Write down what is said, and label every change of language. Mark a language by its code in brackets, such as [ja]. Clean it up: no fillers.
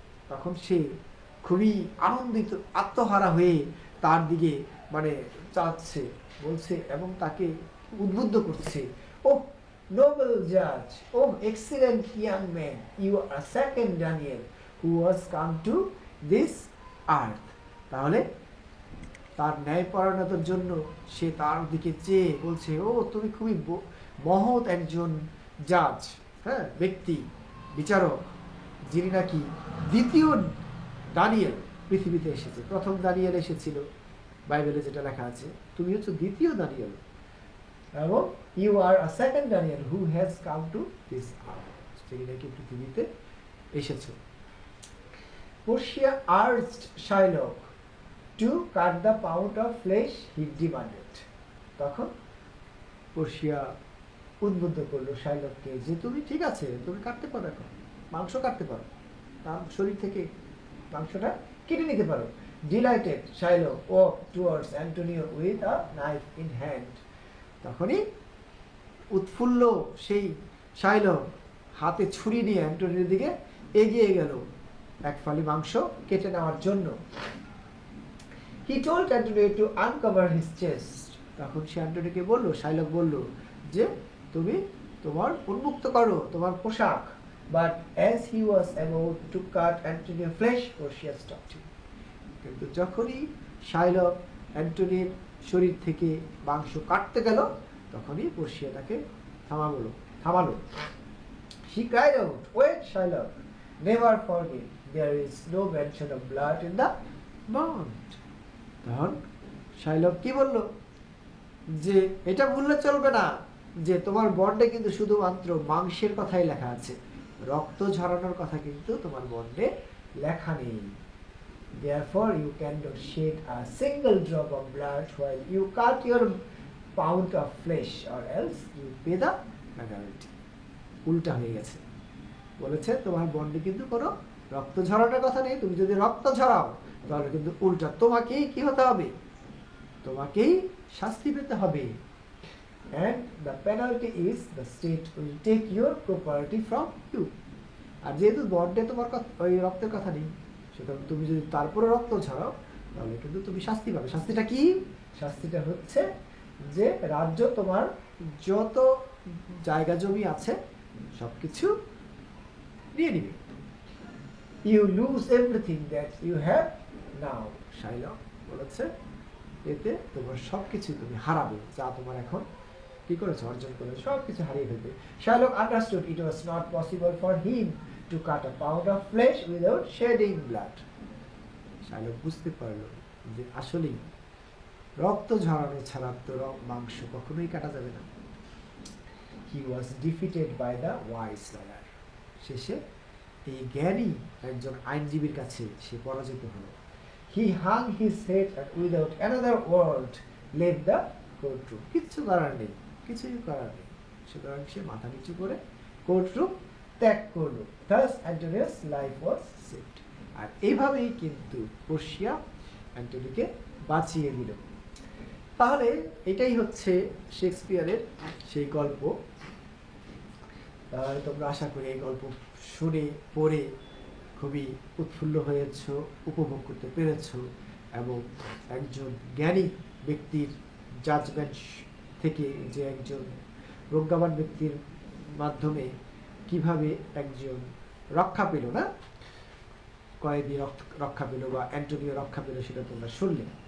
[bn] তখন সে খুবই আনন্দিত, আত্মহারা হয়ে তার দিকে মানে চাচ্ছে, বলছে এবং তাকে উদ্বুদ্ধ করছে। [en] Oh noble judge, oh excellent young man, you are a second Daniel who was come to this earth. [bn] তাহলে তার ন্যায়পরায়ণতার জন্য সে তার দিকে চেয়ে বলছে, ও তুমি খুবই মহৎ একজন জাজ, হ্যাঁ ব্যক্তি, বিচারক, যিনি নাকি দ্বিতীয় দানিয়েল পৃথিবীতে এসেছে। প্রথম দানিয়েল এসেছিল বাইবেলে যেটা লেখা আছে, তুমি হচ্ছে দ্বিতীয় দানিয়েল, এবং [en] you are a second Daniel who has come to this earth, [bn] যিনি নাকি পৃথিবীতে এসেছে। [en] Portia urged Shiloh to cut the pound of flesh he demanded. [bn] তখন পোর্শিয়া উদ্বুদ্ধ করলো শাইলককে যে তুমি ঠিক আছে, তুমি কাটতে পারো, এখন মাংস কাটতে পারো, তার শরীর থেকে মাংসটা কেটে নিতে পারো। [en] Delighted, Shiloh walked towards Antonio with a knife in hand. [bn] তখনই উৎফুল্ল সেই শাইলক হাতে ছুরি নিয়ে অ্যান্টোনিওর দিকে এগিয়ে গেল এক ফালি মাংস কেটে নেওয়ার জন্য। [en] He told Antonio to uncover his chest. [bn] তখন সে অ্যান্টোনিওকে বলল, শাইলক বলল যে তুমি তোমার উন্মুক্ত করো তোমার পোশাক। [en] But as he was about to cut Antonio's flesh, Portia stopped him. [bn] কিন্তু যখনই শাইলক অ্যান্টোনিওর শরীর থেকে মাংস কাটতে গেল, তখনই পোর্শিয়া তাকে থামালো। [en] She cried out, wait, Shiloh, never forget, there is no mention of blood in the bond. [bn] তখন শাইলক কি বলল যে এটা ভুললে চলবে না যে তোমার বন্ডে কিন্তু শুধুমাত্র মাংসের কথাই লেখা আছে, রক্ত ঝরানোর কথা কিন্তু তোমার বন্ডে লেখা নেই। [en] Therefore you cannot shed a single drop of blood while you cut your pound of flesh or else you pay the penalty. [bn] উল্টা হয়ে গেছে, বলেছে তোমার বন্ডে কিন্তু কোনো রক্ত ঝরানোর কথা নেই, তুমি যদি রক্ত ঝরাও তাহলে কিন্তু উল্টা তোমাকেই কি হতে হবে, তোমাকেই শাস্তি পেতে হবে। [en] and the penalty is the state will take your property from you. [bn] আর যেহেতু বন্ডে তোমার ওই রক্তের কথা নেই, সুতরাং তুমি যদি তারপরে রক্ত ঝরাও তাহলে কিন্তু তুমি শাস্তি পাবে। শাস্তিটা কি? শাস্তিটা হচ্ছে যে রাজ্য তোমার যত জায়গা জমি আছে সবকিছু নিয়ে নিবে। [en] You lose everything that you have now. [bn] Shylock বলেছে এতে তোমার সবকিছু তুমি হারাবে যা তোমার এখন কি করেছে, অর্জন করেছে, সবকিছু হারিয়ে ফেলবে। [en] Shylock understood it was not possible for him to cut a pound of flesh without shedding blood. [bn] Shylock বুঝতে পারলো যে আসলেই রক্ত ঝরানো ছাড়া তো মাংস কখনোই কাটা যাবে না। [en] He was defeated by the wise lawyer. [bn] শেষে এই জ্ঞানী একজন আইনজীবীর কাছে সে পরাজিত হলো। [en] He hung his head and without another word left the courtroom. [bn] কিচ্ছু করার নেই, কিছুই করার নেই, সুতরাং সে মাথা নিচু করে কোর্টরুম ত্যাগ করলো। [en] Thus Antonius' life was saved. [bn] আর এইভাবেই কিন্তু পোর্শিয়া অ্যান্টনিকে বাঁচিয়ে দিল। তাহলে এটাই হচ্ছে শেক্সপিয়ারের সেই গল্প। তাহলে তোমরা আশা করি এই গল্প শুনে পড়ে খুবই উৎফুল্ল হয়েছ, উপভোগ করতে পেরেছ এবং একজন জ্ঞানী ব্যক্তির জাজমেন্ট থেকে যে একজন প্রজ্ঞাবান ব্যক্তির মাধ্যমে কিভাবে একজন রক্ষা পেল, না কয়েদি রক্ষা পেল বা অ্যান্টোনিও রক্ষা পেল, সেটা তোমরা শুনলে।